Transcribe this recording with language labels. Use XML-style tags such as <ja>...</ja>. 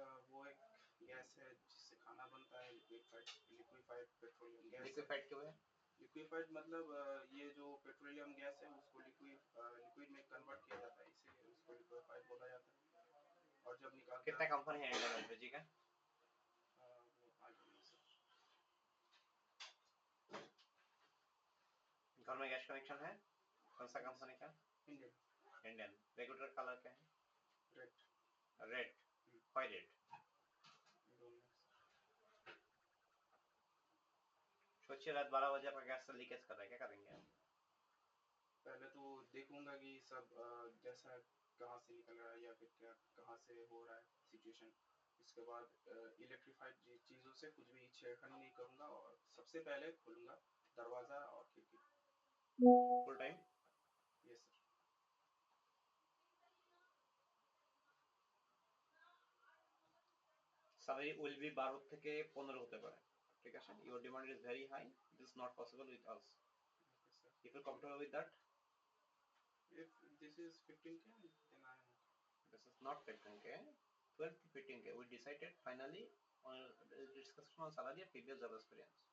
<hi>वो एक गैस है जिससे खाना बनता है लिक्विफाइड पेट्रोलियम गैस। लिक्विफाइड क्यों है? लिक्विफाइड मतलब ये जो पेट्रोलियम गैस है उसको लिक्विड में कन्वर्ट किया जाता है इसीलिए उसको लिक्विफाइड बोला जाता है। और जब निकालते कितना कंपनी है इंडियन एलपीजी का?</hi> <en>वो I don't know sir।</en> <hi>घर में गैस कनेक्शन है? कौन सा कंपनी का?</hi> <en>Indian</en> <hi>Indian. रेगुलेटर कलर क्या है?</hi> <en>Red red. Why red? I don't know sir।</en> <hi>सोचिए रात 12 बजे आपका गैस लीकेज कर रहा है, क्या करेंगे आप? पहले तो देखूंगा कि सब जैसा कहाँ से निकल रहा है या फिर क्या कहाँ से हो रहा है सिचुएशन। इसके बाद इलेक्ट्रीफाइड चीज़ों से कुछ भी छेड़खानी नहीं करूंगा और सबसे पहले खोलूंगा दरवाजा और खिड़की।</hi> <en>Full time? Yes sir.</en> <bn>Salary</bn> <en>will be</en> <bn>12 থেকে 15 হতে পারে, ঠিক আছে?</bn> <en>Your demand is very high, this is not possible with us. Okay sir। If you're comfortable with that? If this is 15K then I am okay। This is not 15K, 12 to 15K. We decided finally on discussion on salary and previous job experience.</en>